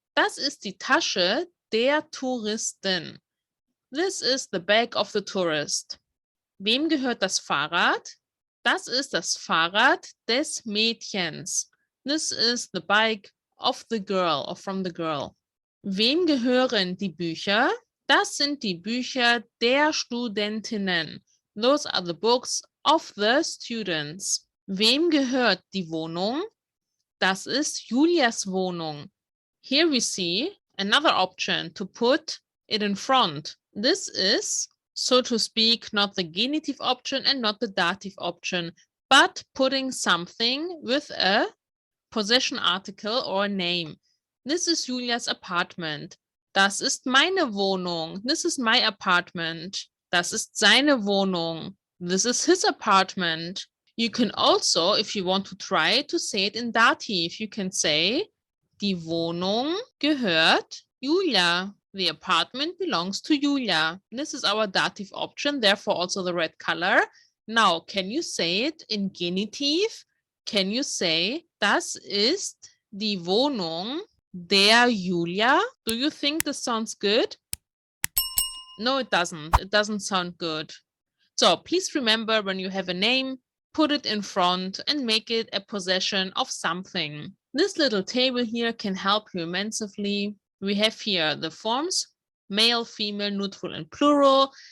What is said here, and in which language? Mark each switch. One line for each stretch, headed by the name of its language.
German: Das ist die Tasche der Touristin.
English: This is the bag of the tourist.
German: Wem gehört das Fahrrad? Das ist das Fahrrad des Mädchens.
English: This is the bike of the girl or from the girl.
German: Wem gehören die Bücher? Das sind die Bücher der Studentinnen.
English: Those are the books of the students.
German: Wem gehört die Wohnung? Das ist Julias Wohnung.
English: Here we see another option to put it in front. This is, so to speak, not the genitive option and not the dative option, but putting something with a possession article or a name. This is Julias apartment.
German: Das ist meine Wohnung.
English: This is my apartment.
German: Das ist seine Wohnung.
English: This is his apartment. You can also, if you want to try to say it in dative, you can say,
German: die Wohnung gehört Julia.
English: The apartment belongs to Julia. This is our dative option, therefore also the red color. Now, can you say it in genitive? Can you say,
German: das ist die Wohnung der Julia?
English: Do you think this sounds good? No, it doesn't. It doesn't sound good. So please remember, when you have a name, put it in front and make it a possession of something. This little table here can help you immensely. We have here the forms, male, female, neutral, and plural.